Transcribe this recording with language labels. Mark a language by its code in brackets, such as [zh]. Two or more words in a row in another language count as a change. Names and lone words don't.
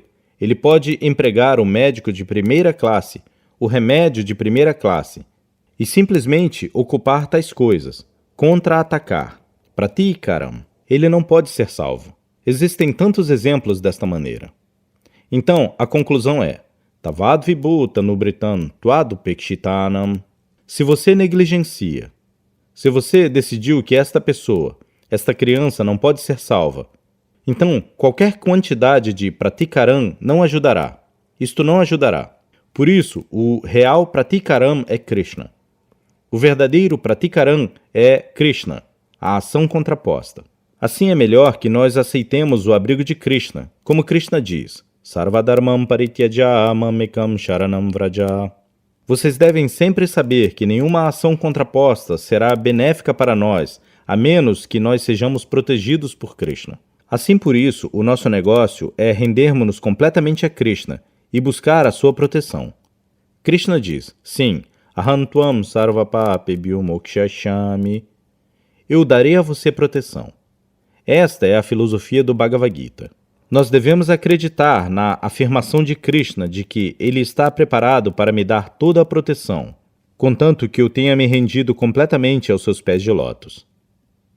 [pt] Ele pode empregar o médico de primeira classe, o remédio de primeira classe, e simplesmente ocupar tais coisas, contra-atacar. Pratikaram. Ele não pode ser salvo. Existem tantos exemplos desta maneira. Então, a conclusão é, [sa] Tavad vibhuta nubritan tvadupekshitanam. [pt] Se você negligencia, se você decidiu que esta pessoa, esta criança não pode ser salva, então qualquer quantidade de pratikaram não ajudará. Isto não ajudará. Por isso, o real pratikaram é Krishna. O verdadeiro pratikaram é Krishna, a ação contraposta. Assim é melhor que nós aceitemos o abrigo de Krishna, como Krishna diz, [sa] Sarvadharmam parityaja mamekam sharanam vraja. [pt] Vocês devem sempre saber que nenhuma ação contraposta será benéfica para nós, a menos que nós sejamos protegidos por Krishna. Assim por isso, o nosso negócio é rendermos-nos completamente a Krishna e buscar a sua proteção. Krishna diz, sim, [sa] Aham tvam sarvapapebhyo mokshayami. [pt] Eu darei a você proteção. Esta é a filosofia do Bhagavad Gita. Nós devemos acreditar na afirmação de Krishna de que ele está preparado para me dar toda a proteção, contanto que eu tenha me rendido completamente aos seus pés de lótus.